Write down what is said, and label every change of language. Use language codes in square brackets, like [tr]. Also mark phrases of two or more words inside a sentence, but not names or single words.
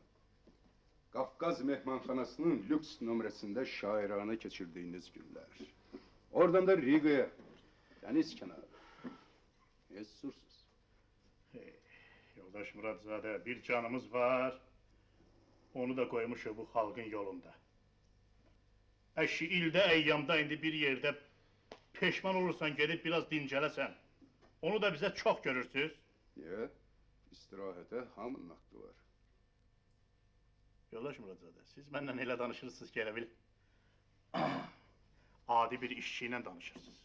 [az] Kafkaz mehmanxanasının lüks nömrəsində şairane [tr] geçirdiğiniz günler. Oradan da Riga'ya, deniz kenarı. [az] Ne susursuz. Yoldaş Muratzade, bir canımız var. Onu da koymuşuq bu xalqın yolunda. Əşi ildə, əyyamda indi bir yerdə Peşman olursan gedib biraz dincələsən. Onu da bizə çox görürsüz. [tr] Niye? İstirahete hamının hakkı var. [az] Yoldaş Muradzadə, siz məndən elə danışırsınız ki, elə bil adi bir işçi ilə danışırsınız.